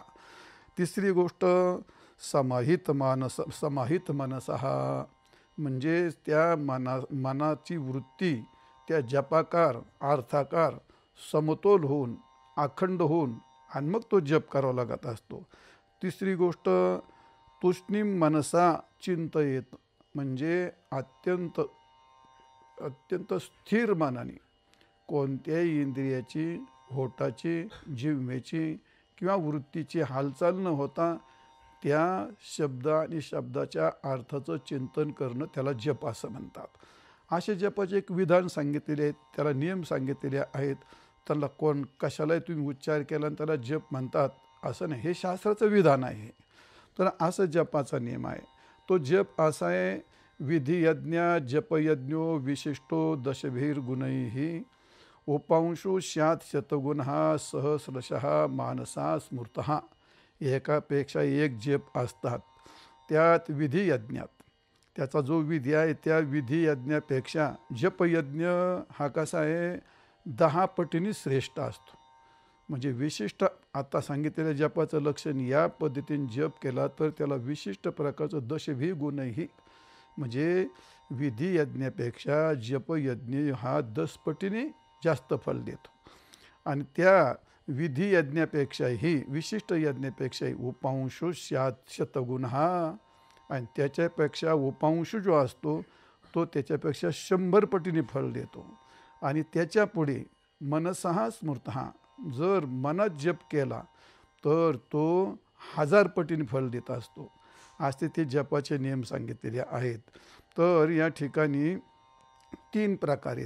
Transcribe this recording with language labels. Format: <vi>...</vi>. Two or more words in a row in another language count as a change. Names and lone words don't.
<mr>तिसरी गोष्ट, समाहित मनस हा, म्हणजे त्या मनाची वृत्ती त्या जपाकार अर्थाकार समतोल होऊन, अखंड होऊन आणि मग तो जप करावा लागत असतो. तिसरी गोष्ट,</mr> <sa>तुष्णीम मनसा चिंतयेत,</sa> <mr>म्हणजे अत्यंत स्थिर मनाने कोणत्याही इंद्रियाची, होठाची, जिव्हेची किंवा वृत्तीची हालचाल न होता त्या शब्द आणि शब्दाच्या अर्थाचं चिंतन करणं त्याला जप असं म्हणतात. असे जपाचे एक विधान सांगितलेले आहेत, त्याला नियम सांगितलेले आहेत. त्याला कशालाही तुम्ही उच्चार केला आणि त्याला जप म्हणतात असं नाही, हे शास्त्राचं विधान आहे. तर असं जपाचा नियम आहे. तो जप असा आहे,</mr> <sa>विधियज्ञ जपयज्ञो विशिष्टो दशभिर्गुणैः उपांशो स्यात् शतगुणः सहस्रशः मानसा स्मृतः.</sa> <mr>एकापेक्षा एक जप असतात. त्यात विधियज्ञात त्याचा जो विधी आहे त्या विधियज्ञापेक्षा जपयज्ञ हा कसा आहे, 10 पटीने श्रेष्ठ असतो. म्हणजे विशिष्ट आता सांगितलेल्या जपाचं लक्षण, या पद्धतीने जप केला तर त्याला विशिष्ट प्रकारचं</mr> <sa>दशभी गुणही,</sa> <mr>म्हणजे विधियज्ञापेक्षा जपयज्ञ हा 10 पटीने जास्त फल देतो. आणि त्या विधियज्ञापेक्षाही, विशिष्ट यज्ञापेक्षाही</mr> <sa>उपांशो स्यात् शतगुण</sa> <mr>हा, आणि त्याच्यापेक्षा उपांश जो असतो तो त्याच्यापेक्षा 100 पटीने फल देतो. आणि त्याच्या पुढे</mr> <sa>मनसहा स्मृतहा,</sa> <mr>जर मनात जप केला तर तो 1000 पटीने फल देत असतो. असे ते जपाचे नियम सांगितलेले आहेत. तर या ठिकाणी 3 प्रकार आहेत.</mr>